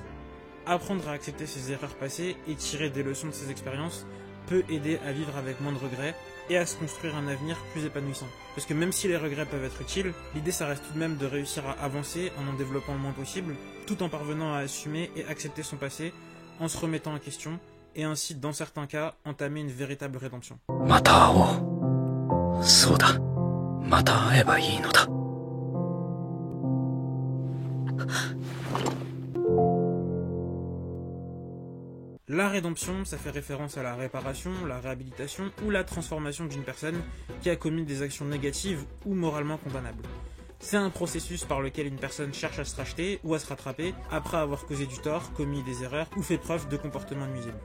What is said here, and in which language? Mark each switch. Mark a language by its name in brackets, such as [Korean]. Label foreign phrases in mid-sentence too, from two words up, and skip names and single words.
[French] Apprendre à accepter ses erreurs passées et tirer des leçons de ces expériences peut aider à vivre avec moins de regrets et à se construire un avenir plus épanouissant. Parce que même si les regrets peuvent être utiles, l'idée ça reste tout de même de réussir à avancer en développant le moins possible, tout en parvenant à assumer et accepter son passé, en se remettant en question, et ainsi dans certains cas entamer une véritable rédemption. [Japanese] また会おう。そうだ。また会えばいいのだ。 [French] La rédemption, ça fait référence à la réparation, la réhabilitation ou la transformation d'une personne qui a commis des actions négatives ou moralement condamnables. C'est un processus par lequel une personne cherche à se racheter ou à se rattraper après avoir causé du tort, commis des erreurs ou fait preuve de comportements nuisibles.